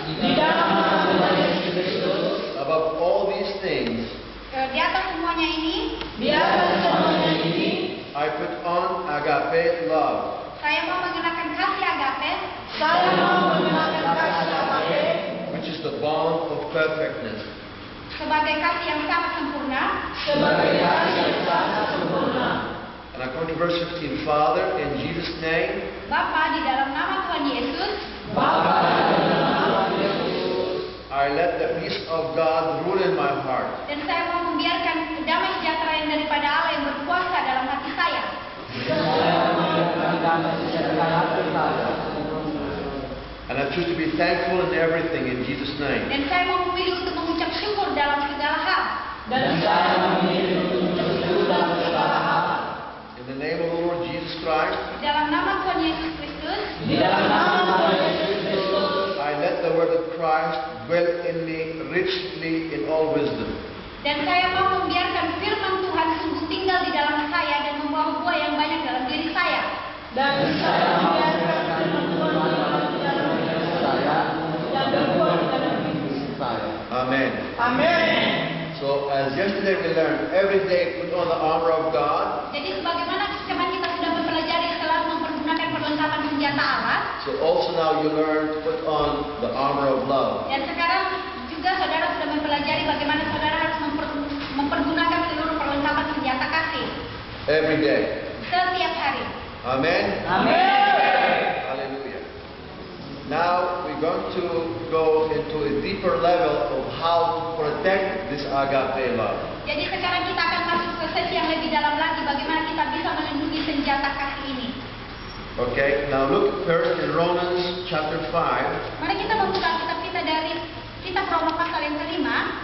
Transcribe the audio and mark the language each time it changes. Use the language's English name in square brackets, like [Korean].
[Indonesian] Di dalam nama Tuhan Yesus Kristus, [English] above all these things, [Indonesian] di atas semuanya ini, di atas semuanya ini, [English] I put on agape love, [Indonesian] saya mau mengenakan kasih agape, saya mau mengenakan kasih agape, [English] which is the bond of perfectness. [Indonesian] sebagai kasih yang sangat sempurna. sebagai kasih yang sangat sempurna. [English] And according to verse 15, Father, in Jesus' name, [Indonesian] Bapa, di dalam nama Tuhan Yesus, Bapa, dalam nama Yesus, [English] I let the peace of God rule in my heart. [Indonesian] dan saya mau membiarkan damai sejahtera yang daripada Allah yang berkuasa dalam hati saya. [English] And I choose to be thankful in everything in Jesus' name. [Indonesian] Dan saya mau memilih untuk mengucap syukur dalam segala hal. dan saya memilih untuk bersyukur dalam segala hal. [English] In the name of the Lord Jesus Christ, [Indonesian] Di dalam nama Tuhan Yesus Kristus, Di dalam nama Tuhan Yesus Kristus, [English] I let the word of Christ dwell in me richly in all wisdom. [Indonesian] dan saya mau membiarkan firman Tuhan sungguh tinggal di dalam saya dan membawa buah yang banyak dalam diri saya. dan saya membiarkan firman Tuhan di dalam diri saya dan berbuah di dalam diri saya. [English] Amen. [Indonesian] Amin. [English] So as yesterday we learned, every day put on the armor of God. [Indonesian] Jadi sebagaimana kemarin kita sudah mempelajari selalu mempergunakan perlengkapan senjata Allah, [English] So also now you learn to put on the armor of love. [Indonesian] dan sekarang juga saudara sudah mempelajari bagaimana saudara harus mempergunakan seluruh perlengkapan senjata kasih [English] Every day. [Indonesian] setiap hari. [English] Amen. [Indonesian] Amin. [English] Hallelujah. Now we're going to go into a deeper level of how to protect this agape love. [Indonesian] Jadi sekarang kita akan masuk ke sesi yang lebih dalam lagi bagaimana kita bisa melindungi senjata kasih ini. [English] Okay, now look first in Romans chapter 5. [Indonesian] Mari kita membuka kitab kita dari kitab Roma pasal yang kelima.